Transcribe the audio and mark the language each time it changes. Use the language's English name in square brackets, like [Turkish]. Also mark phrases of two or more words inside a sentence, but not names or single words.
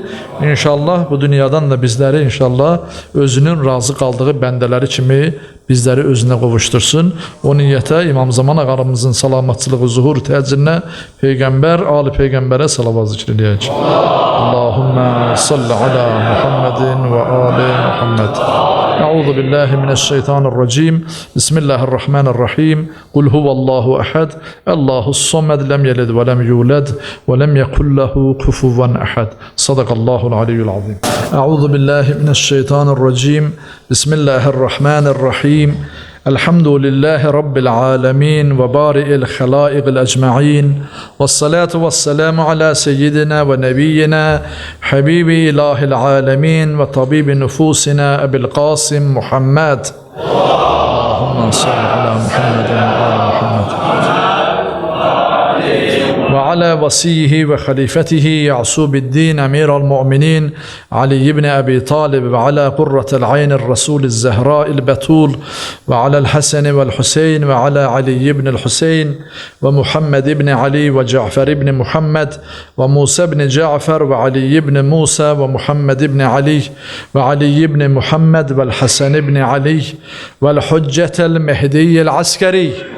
[Azerbaijani] İnşallah bu dünyadan da bizləri inşallah özünün razı qaldığı bəndələri kimi bizləri özünə qovuştursun. O niyyətə İmam Zaman ağamızın salamatçılığı, zuhur təcrinə Peyğəmbər, Ali Peyğəmbərə salavat zikr eləyək. [Arabic] اللهم صل على محمد وآل محمد. أعوذ بالله من الشيطان الرجيم. بسم الله الرحمن الرحيم. قل هو الله أحد. الله الصمد. لم يلد ولم يولد ولم يكن له كفوا أحد. صدق الله العلي العظيم. أعوذ بالله من الشيطان الرجيم. بسم الله الرحمن الرحيم. الحمد لله رب العالمين وبارئ الخلائق أجمعين والصلاة والسلام على سيدنا ونبينا حبيب إله العالمين وطبيب نفوسنا أبي القاسم محمد. اللهم صل على محمد وعلى محمد. وعلى وصيه وخليفته يعصوب الدين أمير المؤمنين علي بن أبي طالب وعلى قرة العين الرسول الزهراء البتول وعلى الحسن والحسين وعلى علي بن الحسين ومحمد بن علي وجعفر بن محمد وموسى بن جعفر وعلي بن موسى ومحمد بن علي وعلي بن محمد والحسن بن علي والحجة المهدي العسكري.